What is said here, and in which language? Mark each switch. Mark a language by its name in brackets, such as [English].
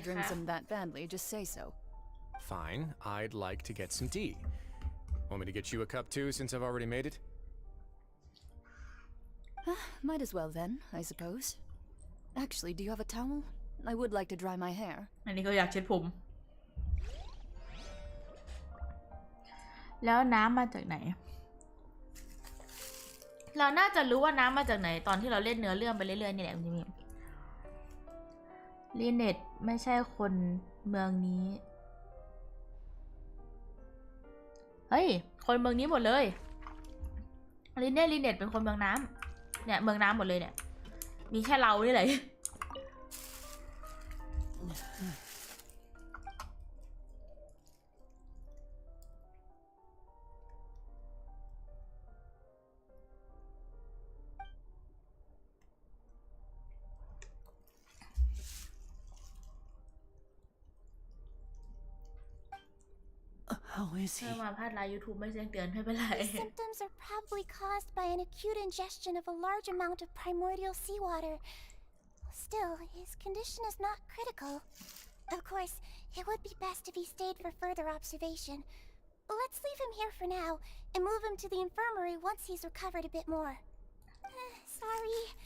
[English] to drink [Thai] ค่ะ [English] some that badly, just say so. Fine, I'd like to get some tea. Want me to get you a cup too, since I've already made it? Might as well then, I suppose. Actually, do you have a towel? I would like to dry my hair. [Thai] อันนี้ก็อยากเช็ดผม แล้วน้ำมาจากไหน เราน่าจะรู้ว่าน้ำมาจากไหนตอนที่เราเล่นเนื้อเรื่องไปเรื่อยๆนี่แหละคุณจิมลีเน็ตไม่ใช่คนเมืองนี้ เฮ้ย คนเมืองนี้หมดเลยลีเน็ตเป็นคนเมืองน้ำเนี่ยเมืองน้ำหมดเลยเนี่ย มีแค่เรานี่แหละ [English] How is he? [Thai] ถ้ามาพลาดไลน์ YouTube ไม่แจ้งเตือนไม่เป็นไร [English] His symptoms are probably caused by an acute ingestion of a large amount of primordial seawater. Still, his condition is not critical. Of course, it would be best if he stayed for further observation. Let's leave him here for now and move him to the infirmary once he's recovered a bit more. Sorry.